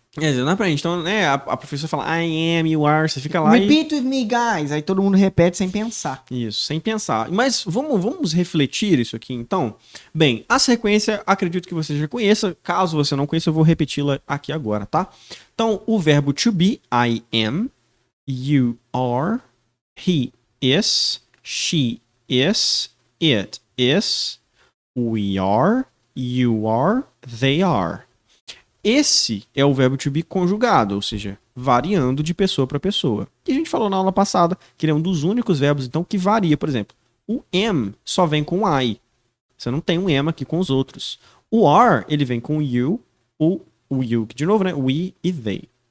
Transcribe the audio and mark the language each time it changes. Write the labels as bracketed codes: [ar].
[pt] Às vezes não aprende. Então, né, a professora fala [en] I am, you are, [pt] você fica lá [en] Repeat with me, guys. [pt] Aí todo mundo repete sem pensar. Isso, sem pensar. Mas vamos refletir isso aqui, então? Bem, a sequência, acredito que você já conheça. Caso você não conheça, eu vou repeti-la aqui agora, tá? Então, o verbo to be, [en] I am, you are, he is, she is, it is, we are, you are, they are. [pt] Esse é o verbo to be conjugado, ou seja, variando de pessoa para pessoa. E a gente falou na aula passada que ele é um dos únicos verbos, então, que varia. Por exemplo, o am só vem com I. Você não tem um am aqui com os outros. O are, ele vem com you, o you, que de novo, né? We e they.